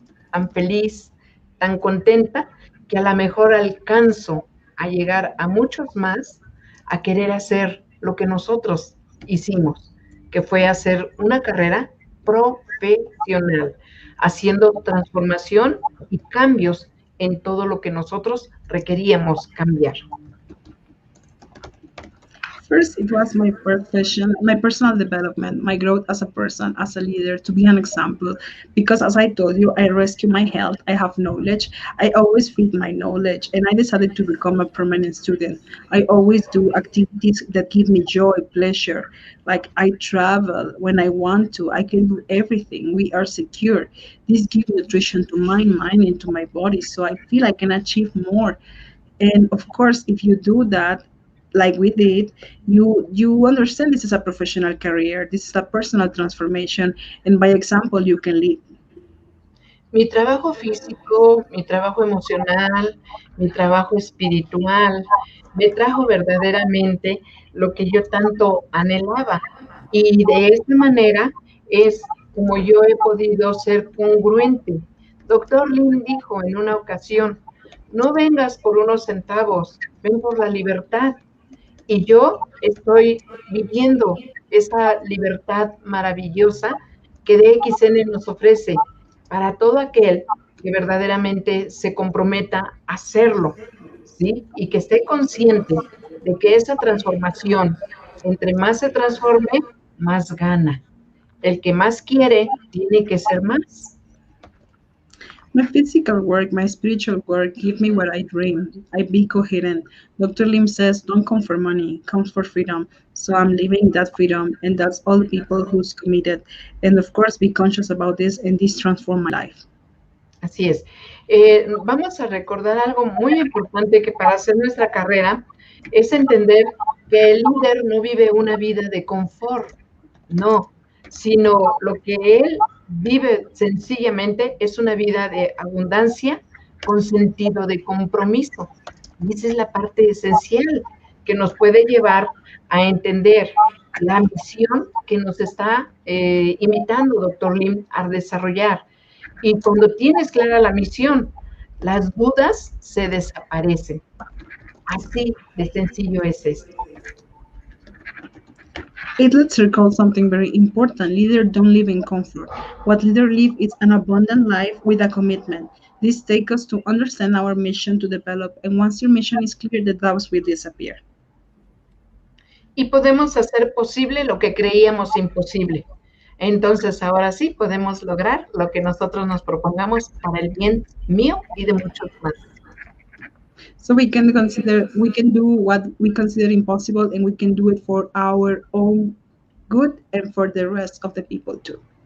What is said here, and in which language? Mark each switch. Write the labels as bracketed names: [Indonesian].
[Spanish] tan feliz, tan contenta, que a lo mejor alcanzo a llegar a muchos más a querer hacer lo que nosotros hicimos, que fue hacer una carrera profesional, haciendo transformación y cambios en todo lo que nosotros requeríamos cambiar. [English] First, it was my profession, my personal development, my growth as a person, as a leader, to be an example. Because as I told you, I rescue my health, I have knowledge, I always feed my knowledge, and I decided to become a permanent student. I always do activities that give me joy, pleasure. Like I travel when I want to, I can do everything. We are secure. This gives nutrition to my mind and to my body, so I feel I can achieve more. And of course, if you do that, like we did, you understand this is a professional career, this is a personal transformation, and by example you can lead. [Spanish] Mi trabajo físico, mi trabajo emocional, mi trabajo espiritual, me trajo verdaderamente lo que yo tanto anhelaba. Y de esta manera es como yo he podido ser congruente. Doctor Lin dijo en una ocasión, no vengas por unos centavos, ven por la libertad. Y yo estoy viviendo esa libertad maravillosa que DXN nos ofrece para todo aquel que verdaderamente se comprometa a hacerlo, ¿sí? Y que esté consciente de que esa transformación, entre más se transforme, más gana. El que más quiere, tiene que ser más. [English] My physical work, my spiritual work give me what I dream. I be coherent. Dr. Lim says, don't come for money, come for freedom. So I'm living that freedom, and that's all the people who's committed. And of course, be conscious about this, and this transform my life. [Spanish] Así es. Vamos a recordar algo muy importante que para hacer nuestra carrera es entender que el líder no vive una vida de confort, no, sino lo que él vive sencillamente es una vida de abundancia con sentido de compromiso. Y esa es la parte esencial que nos puede llevar a entender la misión que nos está invitando, doctor Lim, a desarrollar. Y cuando tienes clara la misión, las dudas se desaparecen. Así de sencillo es esto. [English] Let's recall something very important. Leaders don't live in comfort. What leaders live is an abundant life with a commitment. This takes us to understand our mission to develop, and once your mission is clear, the doubts will disappear. [Spanish] Y podemos hacer posible lo que creíamos imposible. Entonces, ahora sí podemos lograr lo que nosotros nos propongamos para el bien mío y de muchos más. [English] So we can do what we consider impossible, and we can do it for our own good and for the rest of the people too.